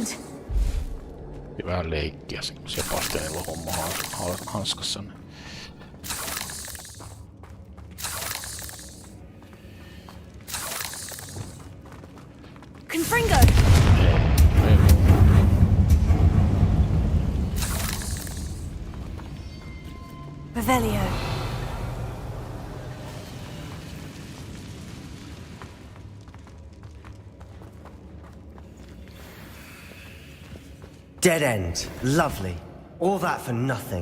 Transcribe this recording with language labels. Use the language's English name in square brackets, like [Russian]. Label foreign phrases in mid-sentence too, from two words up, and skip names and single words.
[Finnish] Vähän leikkiä, kun Sebastianilla on homma hanskassa. Confringo! Revelio. [English] Dead end. Lovely. All that for nothing.